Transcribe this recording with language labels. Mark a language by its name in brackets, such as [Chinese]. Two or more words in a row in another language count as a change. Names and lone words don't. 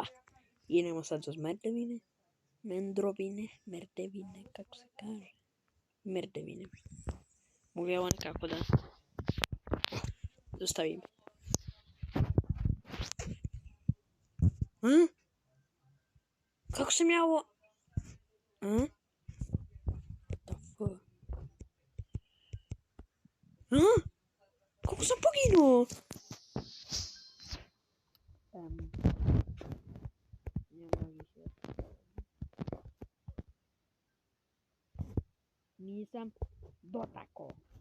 [Serbian] Idemo sad za merdevine. Merdevine, kako se kaže? Merdevine. Mogu ja ovo nekako da dostavim. Kako sam ja ovo? [English] What the fuck? [Serbian] Kako sam poginuo? Nisam dotako.